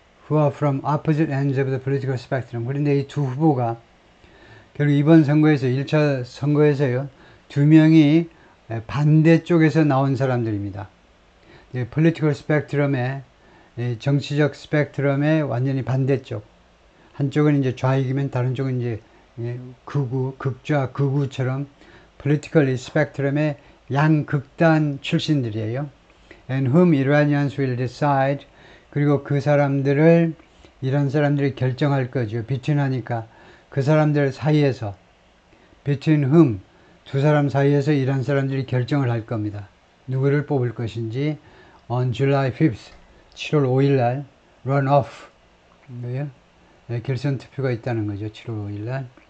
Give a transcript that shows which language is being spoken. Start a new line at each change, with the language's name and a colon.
English: who are from opposite ends of the political spectrum.
Korean: 그런데 이 두 후보가 결국 이번 선거에서 1차 선거에서요. 두 명이 반대쪽에서 나온 사람들입니다. political spectrum의 정치적 스펙트럼의 완전히 반대쪽. 한쪽은 이제 좌익이면 다른 쪽은 이제 극우, 극좌, 극우처럼 politically spectrum의 양극단 출신들이에요.
English: And whom Iranians will decide.
Korean: 그리고 그 사람들을 이런 사람들이 결정할 거죠. between 하니까 그 사람들 사이에서 between whom 두 사람 사이에서 이런 사람들이 결정을 할 겁니다. 누구를 뽑을 것인지
English: on July 5th
Korean: 7월 5일 날 runoff 결선 투표가 있다는 거죠. 7월 5일 날.